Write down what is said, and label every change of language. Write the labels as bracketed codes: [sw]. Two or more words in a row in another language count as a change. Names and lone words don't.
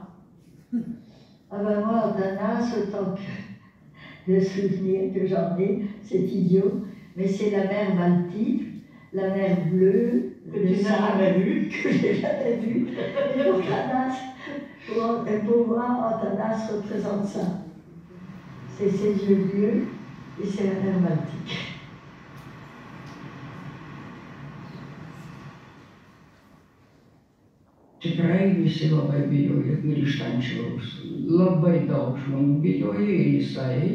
[fr] Ah ben moi, Athanas, autant que de souvenirs que j'en ai, c'est idiot, mais c'est la mer Baltique, la mer bleue, Que tu n'as jamais vue. que j'ai jamais vue. Et Athanas, pour moi, Athanas représente ça. C'est ses yeux bleus et c'est la mer Baltique. [lt] Tikrai visi labai bijojo grįžtančius. Labai daug žmonių bijojo ir jisai.